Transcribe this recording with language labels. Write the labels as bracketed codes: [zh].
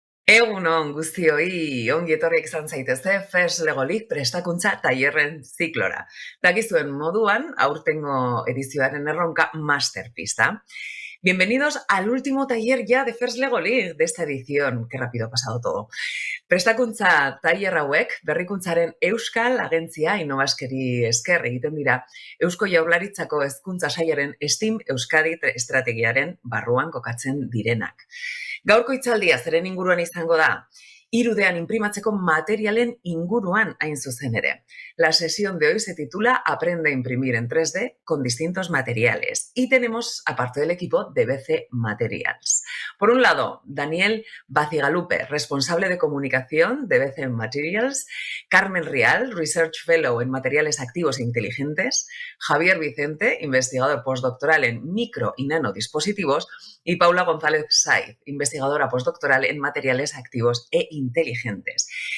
[eu] Egunon guztioi, ongi etorriak izan zaitezte FES Legolik prestakuntza tailerren ziklora. Dakizuen moduan, aurtengo edizioaren erronka Masterpista. [es] Bienvenidos al último taller ya de FES Legolik de esta edición. Qué rápido ha pasado todo. [eu] Prestakuntza tailer hauek berrikuntzaren Euskal Agentzia Innovaskeri esker egiten dira Eusko Jaurlaritzako Hezkuntza Sailaren STEAM Euskadi estrategiaren barruan kokatzen direnak. Gaurko hitzaldia zeren inguruan izango da, 3D'n imprimatzeko materialen inguruan hain zuzen ere. [es] La sesión de hoy se titula Aprende a imprimir en 3D con distintos materiales. Y tenemos a parte del equipo de BC Materials. Por un lado, Daniel Bacigalupe, responsable de comunicación de BC Materials, Carmen Rial, Research Fellow en Materiales Activos e Inteligentes, Javier Vicente, investigador postdoctoral en micro y nanodispositivos, y Paula González Saiz, investigadora postdoctoral en Materiales Activos e Inteligentes.